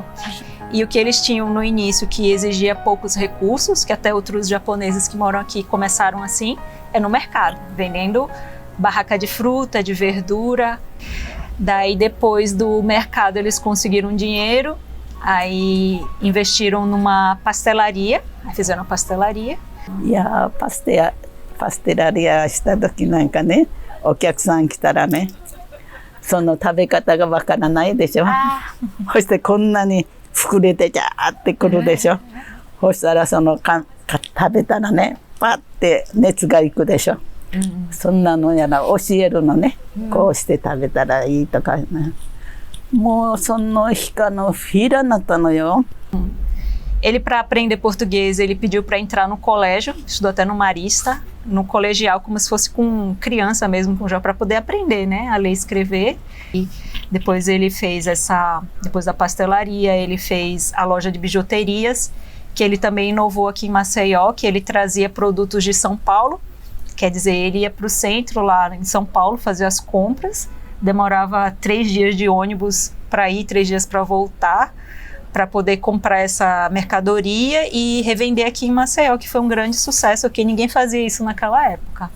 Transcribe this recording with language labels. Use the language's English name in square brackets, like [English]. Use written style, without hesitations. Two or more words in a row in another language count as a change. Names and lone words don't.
[Portuguese] E o que eles tinham no início, que exigia poucos recursos, que até outros japoneses que moram aqui começaram assim, é no mercado, vendendo barraca de fruta, de verdura. Daí depois do mercado eles conseguiram dinheiro, aí investiram numa pastelaria, aí fizeram uma pastelaria. [Japanese] いやー、パステラリアした時なんかね、お客さん来たらね、その食べ方がわからないでしょ。そしてこんなに膨れてジャーってくるでしょ。そしたら食べたらね、パッて熱がいくでしょ。そんなのやら教えるのね、こうして食べたらいいとかね。もうその日からのフィーラーになったのよ。 [Portuguese] Ele, para aprender português, ele pediu para entrar no colégio, estudou até no Marista, no colegial, como se fosse com criança mesmo, já para poder aprender, né, a ler e escrever. E depois ele fez depois da pastelaria, ele fez a loja de bijuterias, que ele também inovou aqui em Maceió, que ele trazia produtos de São Paulo, quer dizer, ele ia para o centro lá em São Paulo fazer as compras, demorava 3 dias de ônibus para ir, 3 dias para voltar, para poder comprar essa mercadoria e revender aqui em Maceió, que foi um grande sucesso, porque ninguém fazia isso naquela época.